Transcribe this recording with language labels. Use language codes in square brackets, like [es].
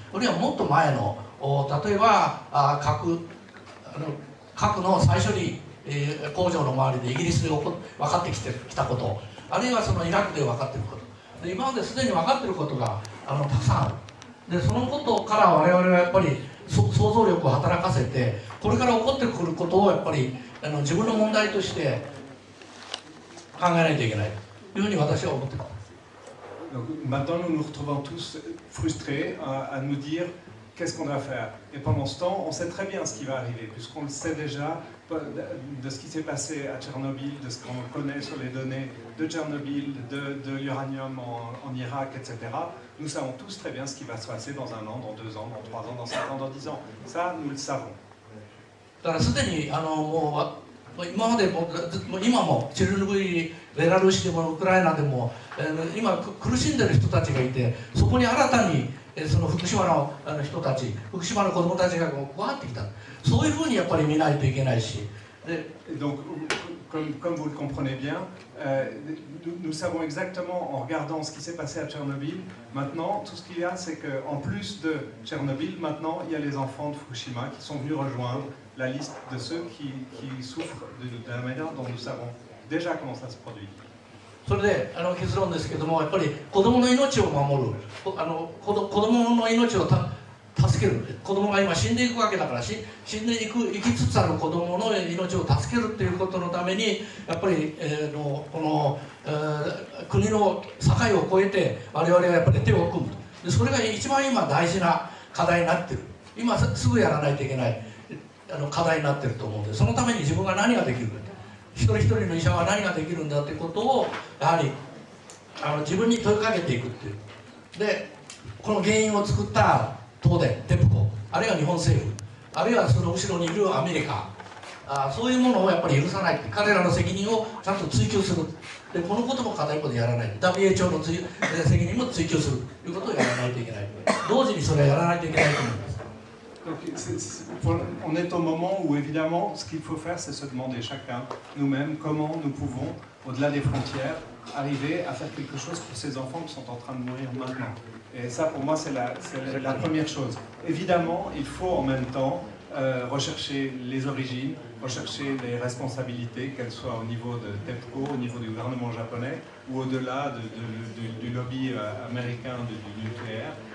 [ja] これはもっと前の例えば核の再処理工場の周りでイギリスで分かってきたこと、あるいはそのイラクで分かっていることで、今まですでに分かっていることがたくさんある。でそのことから我々はやっぱり想像力を働かせて、これから起こってくることをやっぱり自分の問題として考えないといけないというふうに私は思っています。 [fr] Donc maintenant, nous nous retrouvons tous frustrés à nous dire qu'est-ce qu'on doit faire. Et pendant ce temps, on sait très bien ce qui va arriver, puisqu'on le sait déjà de ce qui s'est passé à Tchernobyl, de ce qu'on connaît sur les données de Tchernobyl, de l'uranium en Irak, etc. Nous savons tous très bien ce qui va se passer dans 1 an, dans 2 ans, dans 3 ans, dans 5 ans, dans 10 ans. Ça, nous le savons. [ja] だからすでに今までも今もチェルノブイリ、ベラルーシでもウクライナでも今苦しんでる人たちがいて、そこに新たにその福島の人たち、福島の子どもたちが加わってきた。そういうふうにやっぱり見ないといけないし。 [fr] Donc, comme vous le comprenez bien, nous savons exactement en regardant ce qui s'est passé à Tchernobyl. Maintenant, tout ce qu'il y a, c'est qu'en plus de Tchernobyl, maintenant, il y a les enfants de Fukushima qui sont venus rejoindre la liste de ceux qui souffrent de la manière dont nous savons déjà comment ça se produit. [ja] それで結論ですけども、やっぱり子どもの命を守る、子どもの命を助ける、子供が今死んでいくわけだから、死んでいく生きつつある子供の命を助けるということのためにやっぱり、この、国の境を越えて我々はやっぱり手を組むと。でそれが一番今大事な課題になってる、今すぐやらないといけない課題になってると思うんで、そのために自分が何ができるか、一人一人の医者は何ができるんだということをやはり自分に問いかけていくっていう。でこの原因を作った東電、テプコ、あるいは日本政府、あるいはその後ろにいるアメリカ、そういうものをやっぱり許さない、彼らの責任をちゃんと追及する。でこのことも課題でやらない、WHO の責任も追及するということをやらないといけない、同時にそれはやらないといけないと思います。 [fr] Donc, on est au moment où évidemment ce qu'il faut faire c'est se demander chacun nous-mêmes comment nous pouvons au-delà des frontières arriver à faire quelque chose pour ces enfants qui sont en train de mourir maintenant. Et ça pour moi c'est la première chose. Évidemment il faut en même temps rechercher les origines, rechercher les responsabilités, qu'elles soient au niveau de TEPCO, au niveau du gouvernement japonais ou au-delà du lobby américain du nucléaire.